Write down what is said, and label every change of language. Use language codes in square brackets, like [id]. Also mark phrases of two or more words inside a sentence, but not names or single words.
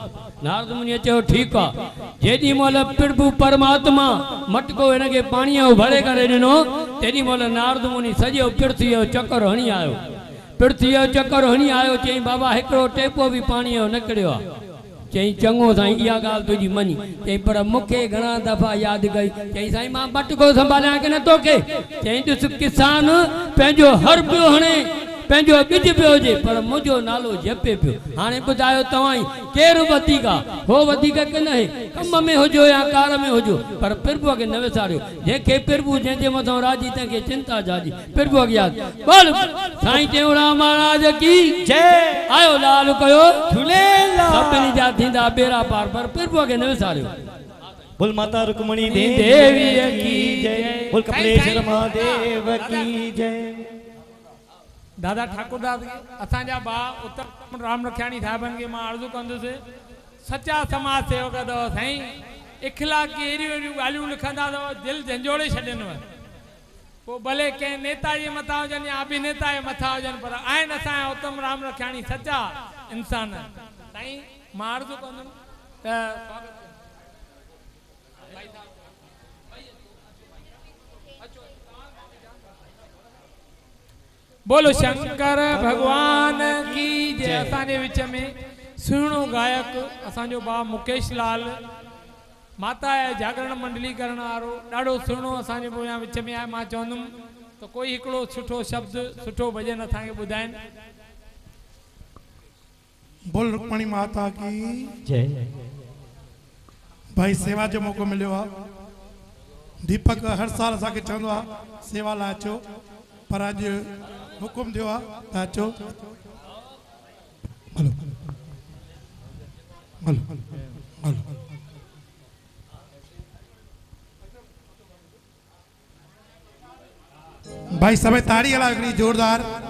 [sd] नारद मुनीअ चयो ठीकु आहे। जेॾी महिल प्रभु परमात्मा मटको हिनखे पाणीअ जो भरे करे ॾिनो तेॾी महिल नारद मुनी सॼो पृथ्वीअ जो चकर हणी आयो। पृथ्वीअ जो चकर हणी आयो। चई बाबा हिकिड़ो टेपो बि पाणीअ जो निकिरियो आहे। चई चङो साईं इहा ॻाल्हि तुंहिंजी मञी। चई पर मूंखे घणा दफ़ा यादि कई। चई साईं मां मटको संभालियां की न तोखे। चई ॾिस किसान पंहिंजो हर पियो हणे पंहिंजो ॿिज पियो हुजे पर मुंहिंजो नालो जपे पियो। हाणे ॿुधायो तव्हां ई केरु वधीक आहे हो वधीक की न आहे कम में हुजो या कार में हुजो पर प्रभुअ खे न विसारियो। जंहिंखे प्रभु जंहिंजे मथां राजी तंहिंखे चिंता जाजी प्रभुअ खे यादि [hi] बोल साईं टेऊंराम महाराज की [sd] जय। आयो लाल कयो झूलेलाल। सभिनी जा थींदा बेड़ा पार पर प्रभुअ खे न विसारियो। [hi] बोल माता रुक्मणी देवी की जय। बोल कपिलेश्वर महादेव की जय। [sd] दादा ठाकुरदास असांजा भाउ उत्तम राम रखियाणी साहिबनि खे मां अर्ज़ु कंदुसि सचा समाज सेवक अथव साईं। इख़लाक़ी अहिड़ियूं अहिड़ियूं ॻाल्हियूं लिखंदा अथव दिलि झंझोड़े छॾींदव। पोइ भले कंहिं नेता जे मथां हुजनि या अभिनेता जे मथां हुजनि पर आहिनि असांजा उत्तम राम रखियाणी सचा इंसान। साईं मां अर्ज़ु कंदुमि त [hi] बोलो शंकर भगवान की जय। [sd] असांजे विच में सुहिणो गायक असांजो भाउ मुकेश लाल माता आहे जागरण मंडली करण वारो ॾाढो सुहिणो असांजे पोयां विच में आहे। मां चवंदुमि त कोई हिकिड़ो सुठो शब्द सुठो भॼन असांखे ॿुधाइनि। [hi] बोल रुक्मणी माता की जय। [sd] भाई सेवा जो मौको मिलियो आहे। दीपक हर साल असांखे चवंदो आहे सेवा लाइ अचो पर अॼु हुकुम दियो आहे त अचो। हलो हलो हलो भाई सभई ताड़ी हलायो हिकिड़ी जोरदार।